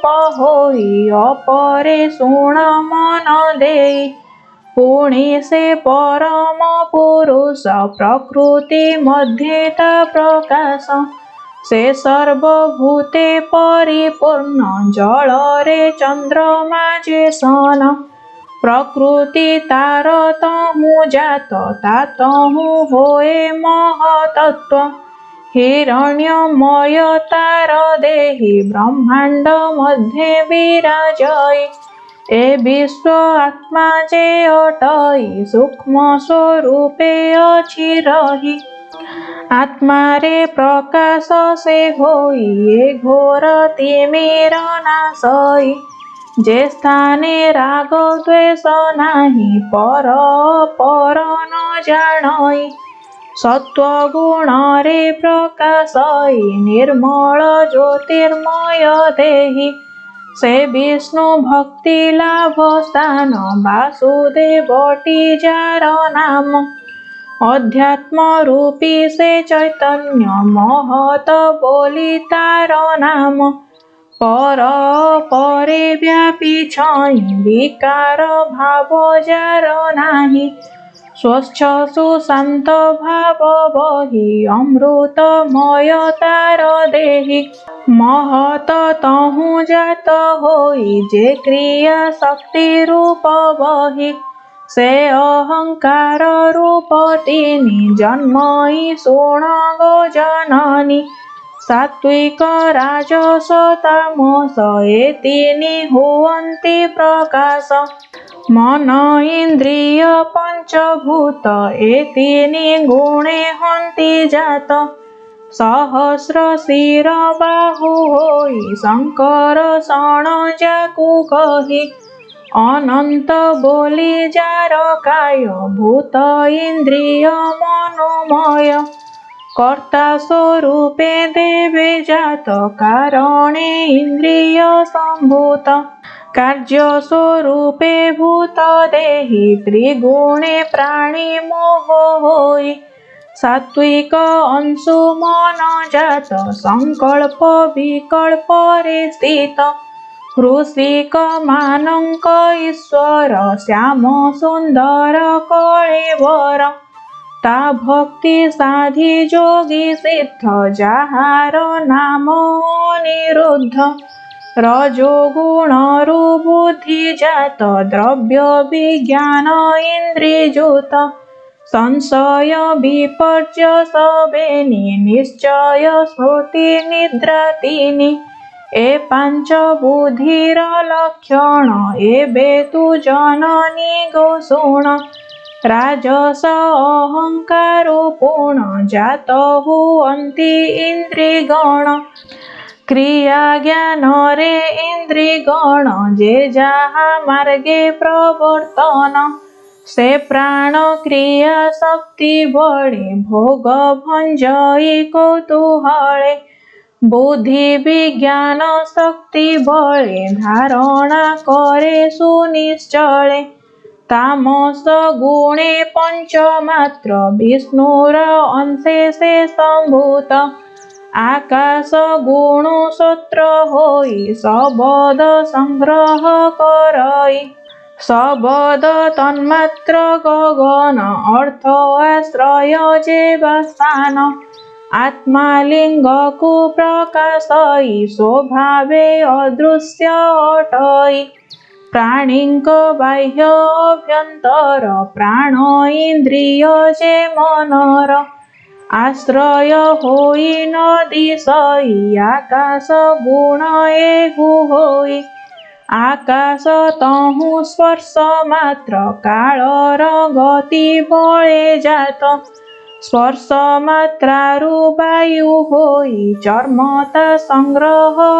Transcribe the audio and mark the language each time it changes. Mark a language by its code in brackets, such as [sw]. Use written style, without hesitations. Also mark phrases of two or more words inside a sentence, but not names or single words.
[or] ହୋଇ ଅପରେ ଶୁଣ ମନ ଦେଇ ପୁଣି ସେ ପରମ ପୁରୁଷ ପ୍ରକୃତି ମଧ୍ୟେତା ପ୍ରକାଶ ସେ ସର୍ବଭୂତେ ପରିପୂର୍ଣ୍ଣ ଜଳ ରେ ଚନ୍ଦ୍ରମା ଯେ ସନ ପ୍ରକୃତି ତାର ତହୁଁ ଜାତ ତାତହୁଁ ହୋଏ ମହତତ୍ତ୍ୱ ହିରଣ୍ମୟ ତାର ଦେହି ବ୍ରହ୍ମାଣ୍ଡ ମଧ୍ୟେ ବିରାଜଇ ଏ ବିଶ୍ୱ ଆତ୍ମା ଯେ ଅଟଇ ସୂକ୍ଷ୍ମ ସ୍ୱରୂପେ ଅଛି ରହି ଆତ୍ମା ରେ ପ୍ରକାଶ ସେ ହୋଇ ଏ ଘୋର ତିମିର ନାଶଇ ଯେ ସ୍ଥାନେ ରାଗ ଦ୍ୱେଷ ନାହିଁ ପର ନ ଜାଣଇ ସତ୍ତ୍ୱଗୁଣ ରେ ପ୍ରକାଶଇ ନିର୍ମଳ ଜ୍ୟୋତିର୍ମୟ ଦେହି ସେ ବିଷ୍ଣୁ ଭକ୍ତି ଲାଭ ସ୍ଥାନ ବାସୁଦେବଟି ଯାର ନାମ ଅଧ୍ୟାତ୍ମ ରୂପୀ ସେ ଚୈତନ୍ୟ ମହତ ବୋଲି ତାର ନାମ ପର ପରେ ବ୍ୟାପୀ ଛଇ ବିକାର ଭାବ ଯାର ନାହିଁ ସ୍ୱଚ୍ଛ ସୁଶାନ୍ତ ଭାବ ବହି ଅମୃତମୟ ତାର ଦେହି ମହତ ତହୁଁ ଜାତ ହୋଇ ଯେ କ୍ରିୟା ଶକ୍ତି ରୂପ ବହି ସେ ଅହଙ୍କାର ରୂପ ତିନି ଜନ୍ମଇ ଶୁଣ ଗୋ ଜନନୀ ସାତ୍ତ୍ୱିକ ରାଜସ ତାମସ ଏ ତିନି ହୁଅନ୍ତି ପ୍ରକାଶ ମନ ଇନ୍ଦ୍ରିୟ ପଞ୍ଚଭୂତ ଏ ତିନି ଗୁଣେ ହନ୍ତି ଜାତ ସହସ୍ର ଶିର ବାହୁ ହୋଇ ଶଙ୍କର ଶଣ ଯାକୁ କହି ଅନନ୍ତ ବୋଲି ଯାର କାୟ ଭୂତ ଇନ୍ଦ୍ରିୟ ମନୋମୟ କର୍ତ୍ତା ସ୍ୱରୂପେ ଦେବେ ଜାତ କାରଣେ ଇନ୍ଦ୍ରିୟ ସମ୍ଭୂତ କାର୍ଯ୍ୟ ସ୍ୱରୂପେ ଭୂତ ଦେହି ତ୍ରିଗୁଣେ ପ୍ରାଣୀ ମୋହ ହୋଇ ସାତ୍ତ୍ୱିକ ଅଂଶୁ ମନ ଜାତ ସଙ୍କଳ୍ପ ବିକଳ୍ପ ରେ ସ୍ଥିତ କୃଷିକ ମାନଙ୍କ ଈଶ୍ୱର ଶ୍ୟାମ ସୁନ୍ଦର କଳେବର ତା ଭକ୍ତି ସାଧି ଯୋଗୀ ସିଦ୍ଧ ଯାହାର ନାମ ଅନିରୁଦ୍ଧ ରଜୋଗୁଣ ରୁ ବୁଦ୍ଧି ଜାତ ଦ୍ରବ୍ୟ ବିଜ୍ଞାନ ଇନ୍ଦ୍ରିଯୁତ ସଂଶୟ ବିପର୍ଯ୍ୟ ସବେନି ନିଶ୍ଚୟ ସ୍ମୃତି ନିଦ୍ରା ତିନି ଏ ପାଞ୍ଚ ବୁଦ୍ଧିର ଲକ୍ଷଣ ଏବେ ତୁ ଜନନୀ ଗୋ ଶୁଣ ରାଜସ ଅହଙ୍କାରୋ ପୂର୍ଣ୍ଣ ଜାତ ହୁଅନ୍ତି ଇନ୍ଦ୍ରିଗଣ କ୍ରିୟା ଜ୍ଞାନ ରେ ଇନ୍ଦ୍ରିଗଣ ଯେ ଯାହା ମାର୍ଗେ ପ୍ରବର୍ତ୍ତନ ସେ ପ୍ରାଣ କ୍ରିୟା ଶକ୍ତି ବଳେ ଭୋଗ ଭଞ୍ଜଇ କୌତୂହଳେ ବୁଦ୍ଧି ବିଜ୍ଞାନ ଶକ୍ତି ବଳେ ଧାରଣା କରେ ସୁନିଶ୍ଚଳେ ତାମସ ଗୁଣେ ପଞ୍ଚମାତ୍ର ବିଷ୍ଣୁର ଅଂଶେ ସେ ସମ୍ଭୂତ ଆକାଶ ଗୁଣୁ ସତ୍ର ହୋଇ ଶବଦ ସଂଗ୍ରହ କରଇ ଶବଦ ତନ୍ମାତ୍ର ଗଗନ ଅର୍ଥ ଆଶ୍ରୟ ଯେବା ସ୍ଥାନ ଆତ୍ମାଲିଙ୍ଗ କୋ ପ୍ରକାଶଇ ସ୍ୱଭାବେ ଅଦୃଶ୍ୟ ଅଟଇ ପ୍ରାଣିକ ବାହ୍ୟ ଅଭ୍ୟନ୍ତର ପ୍ରାଣ ଇନ୍ଦ୍ରିୟ ଯେ ମନର ଆଶ୍ରୟ ହୋଇ ନଦିଶଇ ଆକାଶ ଗୁଣ ଏଗୁ ହୋଇ ଆକାଶ ତହୁଁ ସ୍ପର୍ଶ ମାତ୍ର କାଳର ଗତି ବଳେ ଜାତ ସ୍ପର୍ଶ ମାତ୍ରାରୁ ବାୟୁ ହୋଇ ଚର୍ମତା ସଂଗ୍ରହ